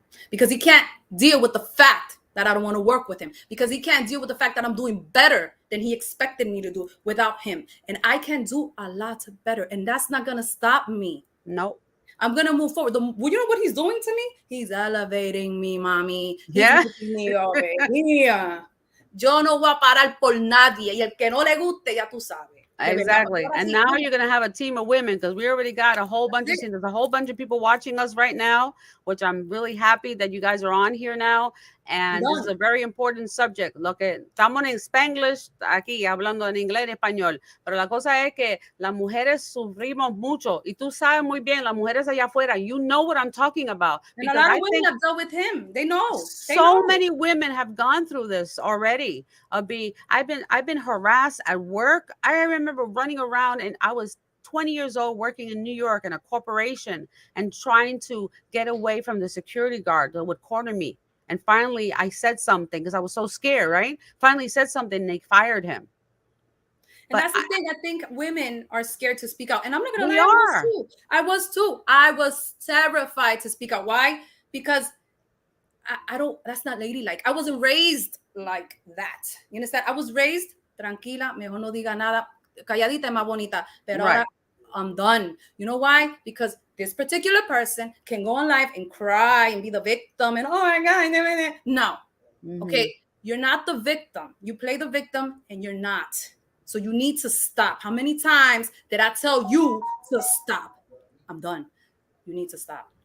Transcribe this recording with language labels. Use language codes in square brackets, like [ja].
[en] Because he can't deal with the fact that I don't want to work with him. Because he can't deal with the fact that I'm doing better than he expected me to do without him. And I can do a lot better. And that's not going to stop me. Nope. I'm going to move forward. You know what he's doing to me? He's elevating me, mommy. He's making me over here. [es] Yo no voy a parar por nadie. Y el que no le guste, ya tú sabes. [en] Exactly. And now you're going to have a team of women, because we already got a whole bunch of, there's a whole bunch of people watching us right now, which I'm really happy that you guys are on here now. And this is a very important subject. [es] Lo que estamos en Spanglish aquí, hablando en inglés y español. Pero la cosa es que las mujeres sufrimos mucho. Y tú sabes muy bien, las mujeres allá afuera, [en] you know what I'm talking about. And a lot of women have dealt with him. They know. So many women have gone through this already. I've been harassed at work. I remember running around and I was 20 years old working in New York in a corporation and trying to get away from the security guard that would corner me. And finally, I said something because I was so scared, right? Finally said something and they fired him. And But that's the thing. I think women are scared to speak out. And I'm not going to we lie, are. I was too. I was terrified to speak out. Why? Because I don't, that's not ladylike. I wasn't raised like that. You understand? I was raised, [es] tranquila, mejor no diga nada, calladita y más bonita. Pero [en] Right. [es] ahora [en] I'm done. You know why? Because this particular person can go on live and cry and be the victim and, oh my God, no. Mhm. Okay, you're not the victim. You play the victim and you're not. So you need to stop. How many times did I tell you to stop? I'm done. You need to stop.